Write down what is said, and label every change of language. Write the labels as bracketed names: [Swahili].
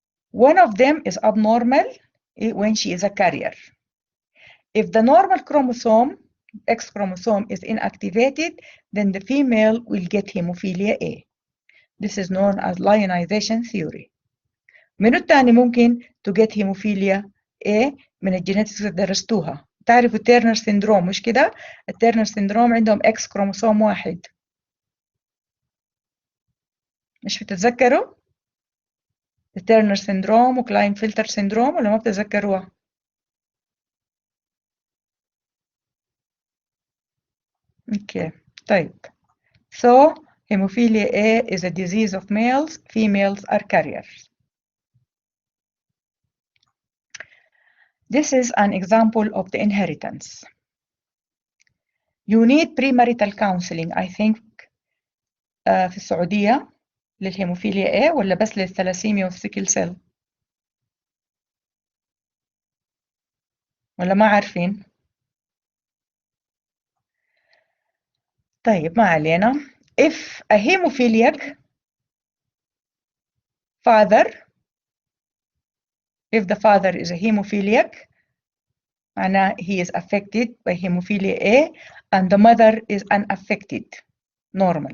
[English] One of them is abnormal when she is a carrier. If the normal chromosome, X chromosome, is inactivated, then the female will get hemophilia A. This is known as lionization theory. [Arabic] منو التاني ممكن [English] to get hemophilia A [Arabic] من الجينيتكس اللي درستوها؟ تعرفوا تيرنر سيندروم مش كده؟ التيرنر سيندروم عندهم X كروموسوم واحد. مش بتتذكروا؟ التيرنر سيندروم وكلاين فلتر سيندروم ولا ما بتتذكروها؟ [English] Okay, [Arabic] طيب. [English] So, hemophilia A is a disease of males. Females are carriers. This is an example of the inheritance. You need premarital counseling, I think, [Arabic] في السعودية للهيموفيليا A ولا بس للثلاسيميا والسيكل سيل؟ ولا ما عارفين؟ طيب ما علينا. [English] If a hemophiliac father, if the father is a hemophiliac, [Arabic] معناه [English] he is affected by hemophilia A and the mother is unaffected, normal.